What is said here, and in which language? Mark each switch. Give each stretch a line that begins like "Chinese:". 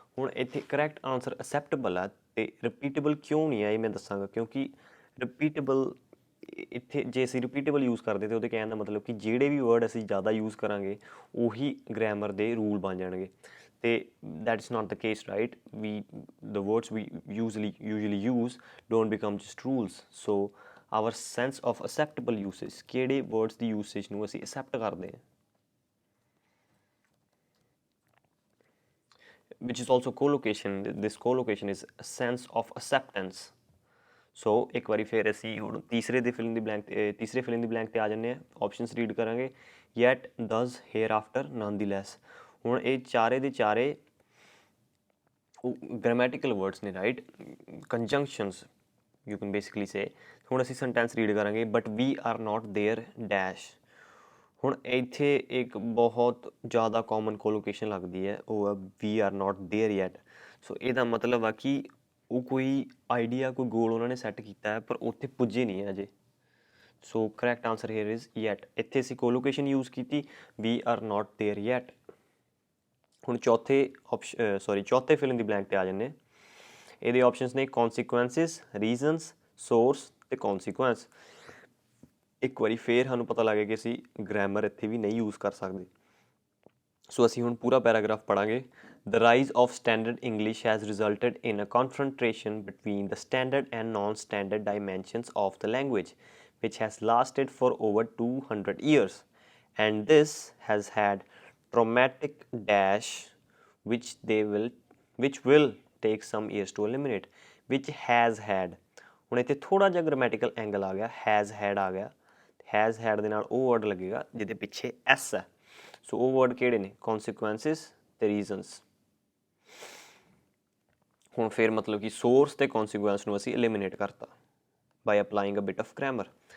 Punjabi: ਹੁਣ ਇੱਥੇ correct answer acceptable ਆ, ਅਤੇ ਰਿਪੀਟੇਬਲ ਕਿਉਂ ਨਹੀਂ ਆ ਇਹ ਮੈਂ ਦੱਸਾਂਗਾ। ਕਿਉਂਕਿ ਰਿਪੀਟੇਬਲ ਇੱਥੇ ਜੇ ਅਸੀਂ ਰਿਪੀਟੇਬਲ ਯੂਜ਼ ਕਰਦੇ ਤਾਂ ਉਹਦੇ ਕਹਿਣ ਦਾ ਮਤਲਬ ਕਿ ਜਿਹੜੇ ਵੀ ਵਰਡ ਅਸੀਂ ਜ਼ਿਆਦਾ ਯੂਜ਼ ਕਰਾਂਗੇ ਉਹੀ ਗ੍ਰਾਮਰ ਦੇ ਰੂਲ ਬਣ ਜਾਣਗੇ, ਅਤੇ
English: that is not the case, right? The words we usually use don't become just rules. So our sense of acceptable usage,
Punjabi: ਕਿਹੜੇ words ਦੀ usage ਨੂੰ ਅਸੀਂ accept ਕਰਦੇ ਹਾਂ,
English: which is also collocation. This collocation is a sense of acceptance.
Punjabi: ਸੋ ਇੱਕ ਵਾਰੀ ਫਿਰ ਅਸੀਂ ਹੁਣ ਤੀਸਰੇ ਫਿਲ ਇਨ ਦੀ ਬਲੈਂਕ 'ਤੇ ਆ ਜਾਂਦੇ ਹਾਂ। ਆਪਸ਼ਨਸ ਰੀਡ ਕਰਾਂਗੇ।
English: yet, does, hereafter, nonetheless।
Punjabi: ਹੁਣ ਇਹ ਚਾਰੇ ਦੇ ਚਾਰੇ ਗ੍ਰਾਮੈਟੀਕਲ ਵਰਡਸ ਨੇ, ਰਾਈਟ?
English: Conjunctions you can basically say.
Punjabi: ਹੁਣ ਅਸੀਂ ਸੈਂਟੈਂਸ ਰੀਡ ਕਰਾਂਗੇ,
English: But we are not there dash.
Punjabi: ਹੁਣ ਇੱਥੇ ਇੱਕ ਬਹੁਤ ਜ਼ਿਆਦਾ ਕਾਮਨ ਕੋਲੋਕੇਸ਼ਨ ਲੱਗਦੀ ਹੈ, ਉਹ ਆ
English: We are not there yet.
Punjabi: ਸੋ ਇਹਦਾ ਮਤਲਬ ਆ ਕਿ ਉਹ ਕੋਈ ਆਈਡੀਆ, ਕੋਈ ਗੋਲ ਉਹਨਾਂ ਨੇ ਸੈੱਟ ਕੀਤਾ ਹੈ ਪਰ ਉੱਥੇ ਪੁੱਜੇ ਨਹੀਂ ਹੈ ਅਜੇ।
English: So correct answer here is yet.
Punjabi: ਇੱਥੇ ਅਸੀਂ ਕੋਲੋਕੇਸ਼ਨ ਯੂਜ਼ ਕੀਤੀ,
English: We are not there yet.
Punjabi: ਹੁਣ ਚੌਥੇ ਫਿਲ ਇਨ ਦੀ ਬਲੈਂਕ ਤੇ ਆ ਜਾਂਦੇ। ਇਹਦੇ ਆਪਸ਼ਨਸ ਨੇ ਕੌਨਸੀਕੁਐਂਸਿਸ, ਰੀਜ਼ਨਸ, ਸੋਰਸ ਤੇ ਕੌਨਸੀਕੁਐਂਸ। ਇੱਕ ਵਾਰੀ ਫੇਰ ਸਾਨੂੰ ਪਤਾ ਲੱਗ ਗਿਆ ਕਿ ਅਸੀਂ ਗ੍ਰਾਮਰ ਇੱਥੇ ਵੀ ਨਹੀਂ ਯੂਜ਼ ਕਰ ਸਕਦੇ। ਸੋ ਅਸੀਂ ਹੁਣ ਪੂਰਾ paragraph ਪੜ੍ਹਾਂਗੇ।
English: The rise of standard English has resulted in a confrontation between the standard and non-standard dimensions of the language, which has lasted for over 200 years. And this has had traumatic dash which will take some years to eliminate. Which has had,
Punjabi: ਹੁਣ ਇੱਥੇ ਥੋੜਾ ਜਿਹਾ grammatical angle ਆ ਗਿਆ, has had ਆ ਗਿਆ। has had ਦੇ ਨਾਲ ਉਹ ਵਰਡ ਲੱਗੇਗਾ ਜਿਹਦੇ ਪਿੱਛੇ s ਹੈ। ਸੋ ਉਹ ਵਰਡ ਕਿਹੜੇ ਨੇ? ਕੌਨਸੀਕੁਐਂਸਿਸ ਤੇ ਰੀਜ਼ਨਸ। ਹੁਣ ਫਿਰ ਮਤਲਬ ਕਿ ਸੋਰਸ ਤੇ ਕੌਨਸੀਕੁਐਂਸ ਨੂੰ ਅਸੀਂ ਐਲੀਮੀਨੇਟ ਕਰਤਾ
English: By applying a bit of grammar.